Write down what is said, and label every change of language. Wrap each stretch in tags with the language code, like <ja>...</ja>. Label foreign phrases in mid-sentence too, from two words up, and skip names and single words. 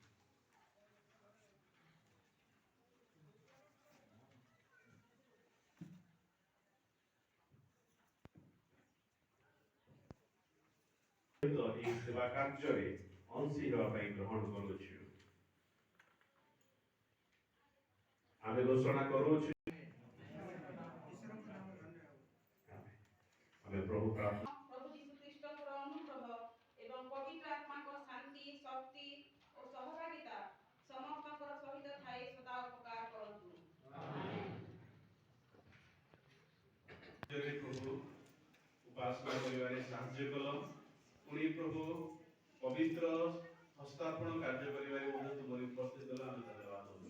<or>ଏହି ସେବା କାର୍ଯ୍ୟରେ ଅଂଶୀ ହେବା ପାଇଁ ଗ୍ରହଣ କରୁଛୁ। ଆମେ ଘୋଷଣା କରୁଛୁ ଆମେ ପ୍ରଭୁ ପ୍ରାର୍ଥନା प्रभु यीशु ख्रीष्टଙ୍କର ଅନୁଗ୍ରହ ଏବଂ ପବିତ୍ର ଆତ୍ମାଙ୍କ ଶାନ୍ତି ଶକ୍ତି ଓ ସହଭାଗିତା ସମସ୍ତଙ୍କର ସହିତ ଥାଇ ସଦା ଉପକାର କରନ୍ତୁ। ପ୍ରଭୁ ଉପାସନା କରିବାରେ ସାହାଯ୍ୟ କଲ। ପୁଣି ପ୍ରଭୁ ପବିତ୍ର ହସ୍ତାର୍ପଣ କାର୍ଯ୍ୟ କରିବାରେ ମଧ୍ୟ ତୁମରି ଉପସ୍ଥିତ ହେଲେ ଆମେ ଧନ୍ୟବାଦ ଦେଉଛୁ।</or>